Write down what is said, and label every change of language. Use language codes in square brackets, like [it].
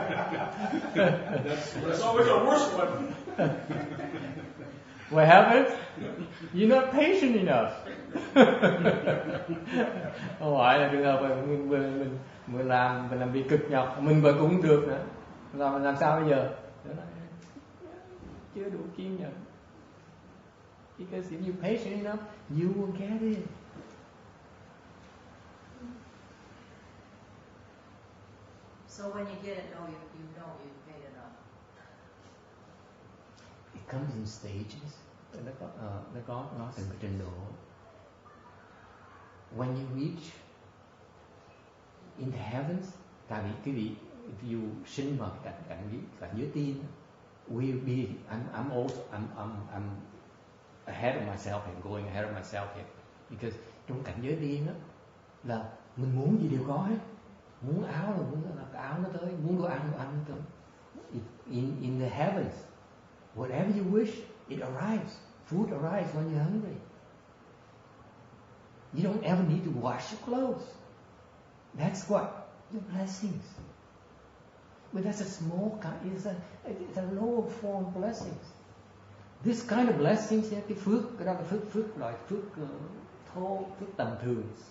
[en] There's always a worse one. What happens? You're not patient enough. [vi] Không phải là trường hợp mình làm việc cực nhọc, mình vừa cũng được nữa. Rồi mình làm sao bây giờ? Chưa đủ kiên nhẫn. [en] Because if you're patient enough, you will get it. So when you get it, you know you've paid enough. It comes in stages. [vi] Nó từng cái trình độ. [en] When you reach in the heavens, [vi] tại vì cái vị if you sinh vào cảnh giới tiên, [en] will be I'm ahead of myself and going ahead of myself here, [vi] because trong cảnh giới tiên đó là mình muốn gì đều có hết. Muốn áo là muốn là cái áo nó tới, muốn đồ ăn nó tới. [en] In the heavens, whatever you wish, it arrives. Food arrives when you're hungry. You don't ever need to wash your clothes. That's what your blessings. But that's a small kind. It's a lower form of blessings. This kind of blessings, [vi] cái phước, cái đó là phước loại phước thô, phước tầm thường.